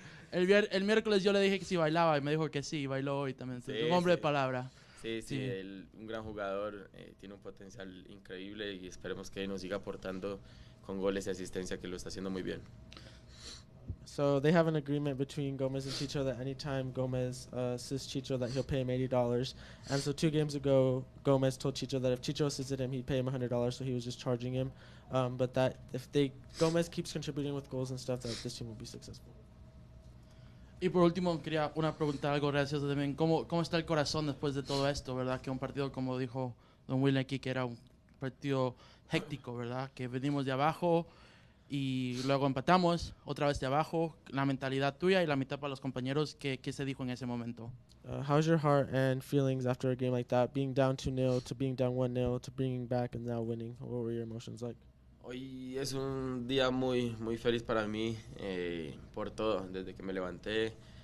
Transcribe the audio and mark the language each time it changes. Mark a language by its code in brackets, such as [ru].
[es] El miércoles yo le dije que si bailaba y me dijo que sí, bailó hoy también. Sí, un hombre de palabra. Sí, un gran jugador, tiene un potencial increíble y esperemos que nos siga aportando con goles y asistencia, que lo está haciendo muy bien. [en] So they have an agreement between Gomez and Chicho that anytime Gomez assists Chicho that he'll pay him $80. And so 2 games ago, Gomez told Chicho that if Chicho assisted him, he'd pay him $100, so he was just charging him. But that if Gomez keeps contributing with goals and stuff, that this team will be successful. [es] Y por último, quería preguntar algo gracioso también. ¿Cómo está el corazón después de todo esto, verdad? Que un partido, como dijo Don Will aquí, que era un partido héctico, ¿verdad? Que venimos de abajo y luego empatamos, otra vez de abajo. La mentalidad tuya y la mitad para los compañeros, ¿qué se dijo en ese momento? [en] How's your heart and feelings after a game like that? Being down 2-0 to being down 1-0 to bringing back and now winning. What were your emotions like? [es] Hoy es un día muy feliz para mí, por todo, desde que me levanté.